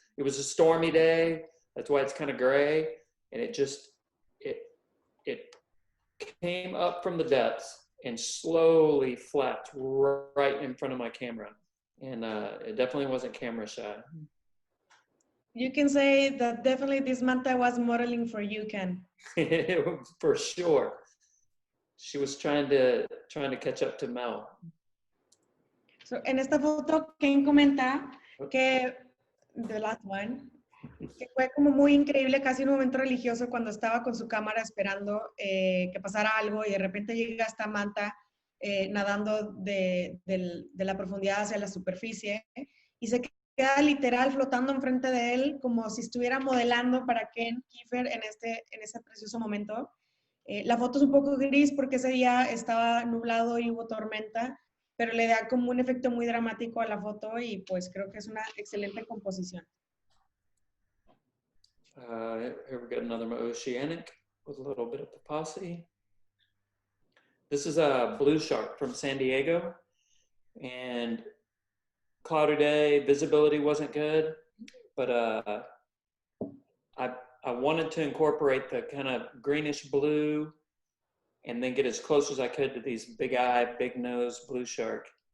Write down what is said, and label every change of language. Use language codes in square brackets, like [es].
[en] It was a stormy day. That's why it's kind of gray. And it came up from the depths and slowly flapped right in front of my camera. And it definitely wasn't camera shy. You can say that definitely this manta was modeling for you, Ken. For sure. She was trying to catch up to Mel. [es] So, en esta foto, Ken comenta que, [en] the last one, [es] que fue como muy increíble, casi un momento religioso cuando estaba con su cámara esperando que pasara algo y de repente llega esta manta nadando de la profundidad hacia la superficie y se queda literal flotando enfrente de él como si estuviera modelando para Ken Kiefer en ese precioso momento. La foto es un poco gris porque ese día estaba nublado y hubo tormenta, pero le da como un efecto muy dramático a la foto y pues creo que es una excelente composición. [en] Here we got another oceanic with a little bit of the posse. This is a blue shark from San Diego, and cloudy day, visibility wasn't good, but I wanted to incorporate the kind of greenish blue and then get as close as I could to these big eye, big nose blue shark.